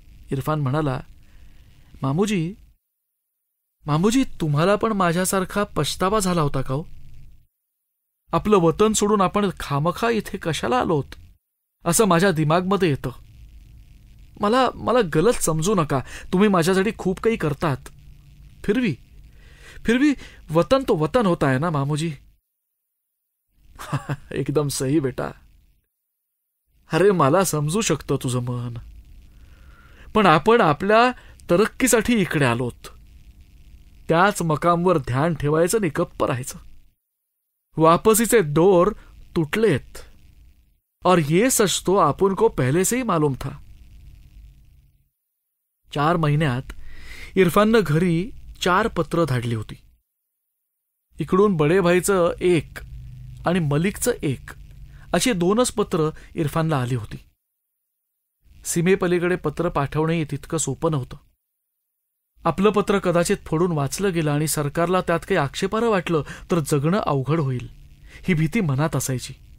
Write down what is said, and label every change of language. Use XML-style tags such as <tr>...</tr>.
<mr>इरफान म्हणाला, मामूजी तुम्हाला पण माझ्यासारखा पछतावा झाला होता का हो? आपलं वतन सोडून आपण खामखा इथे कशाला आलोत असं माझ्या दिमागमध्ये येतं. मला गलत समजू नका, तुम्ही माझ्यासाठी खूप काही करतात.</mr> <hi>फिरवी वतन तो वतन होता है ना मामूजी. एकदम सही बेटा.</hi> <mr>अरे मला समजू शकतं तुझं मन, पण आपण आपल्या तरक्कीसाठी इकडे आलोत. त्याच मकामवर ध्यान ठेवायचं आणि गप्प राहायचं. वापसीचे दोर तुटलेत</mr> <hi>और ये सच तो आपण को पहले से ही मालूम था.</hi> <mr>4 महिन्यात इरफाननं घरी 4 पत्र धाडली होती. इकडून बडे भाईचं 1 आणि मलिकचं 1 अशी 2च पत्र इरफानला आली होती. सीमेपलीकडे पत्र पाठवणे तितकं सोपं नव्हतं. आपलं पत्र कदाचित फोडून वाचलं गेलं आणि सरकारला त्यात काही आक्षेपार्ह वाटलं तर जगणं अवघड होईल, ही भीती मनात असायची.</mr>